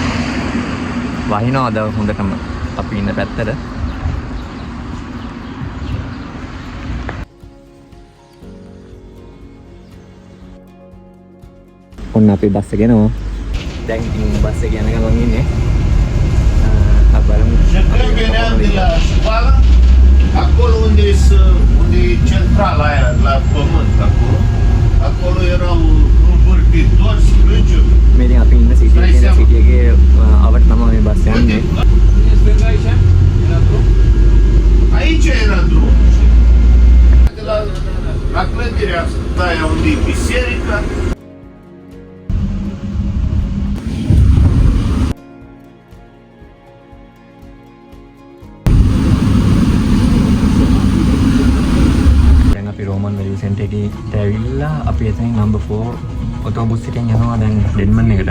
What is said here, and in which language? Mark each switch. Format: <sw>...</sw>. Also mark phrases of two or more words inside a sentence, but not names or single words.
<si>වහිනවද හොඳටම අපි ඉන්න පැත්තට. ඔන්න අපි බස් එක යනවා. දැන් ඉතින් බස් එක යන ගමන් ඉන්නේ.</si> <ro>Acolo unde e centrala aia, la pământ, acolo era un învârtitor sprângiu.</ro> <si>මේ දැන් අපි ඉන්න සිටිය එකේ අවට තමයි මේ බස් යන්නේ.</si> <ro>Aici era drumul. De la clădirea asta aia unde e biserica.</ro> <si>රෝමන් වැලියු සෙන්ටර් එකට ඇවිල්ලා අපි එතනින් නම්බර් 4 ඔටෝබුස් එකෙන් යනවා දැන් ඩෙන්මන් එකට.</si>